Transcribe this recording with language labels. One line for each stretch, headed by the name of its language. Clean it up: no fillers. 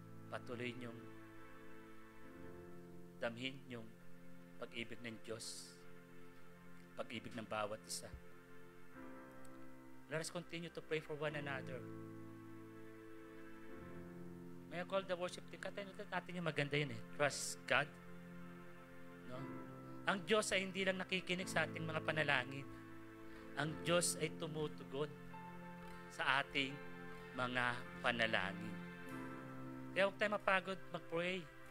Filipino: Patuloy niyong damhin yung pag-ibig ng Diyos. Pag-ibig ng bawat isa.
English: Let us continue to pray for one another. May I call the worship team?
Filipino: Katayin natin yung maganda yun eh.
English: Trust God.
Filipino: No? Ang Diyos ay hindi lang nakikinig sa ating mga panalangin. Ang Diyos ay tumutugon. sa ating mga panalangin. Kaya huwag tayo mapagod mag-pray.